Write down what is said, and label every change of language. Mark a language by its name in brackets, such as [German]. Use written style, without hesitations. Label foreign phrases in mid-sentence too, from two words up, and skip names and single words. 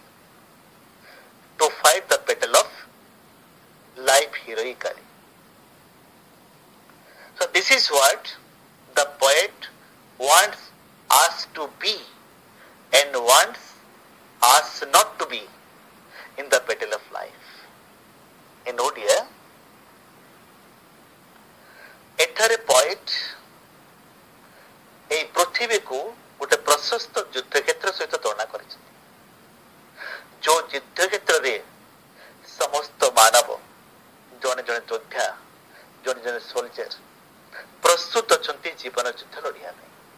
[English] To fight the battle of life heroically. So this is what the poet wants us to be and wants us not to be in the battle of life. [Odia] In ଓଡ଼ିଆ ଏଠାରେ ପଏଟ୍ ଏହି ପୃଥିବୀକୁ ଗୋଟେ ପ୍ରଶସ୍ତ ଯୁଦ୍ଧକ୍ଷେତ୍ର ସହିତ ତୁଳନା କରିଛନ୍ତି, ଯେଉଁ ଯୁଦ୍ଧକ୍ଷେତ୍ରରେ ସମସ୍ତ ମାନବ ଜଣେ ଜଣେ ଯୋଦ୍ଧା ଜଣେ ଜଣେ ସୋଲଜର ପ୍ରସ୍ତୁତ ଅଛନ୍ତି ଜୀବନ ଯୁଦ୍ଧ ଲଢ଼ିବା ପାଇଁ।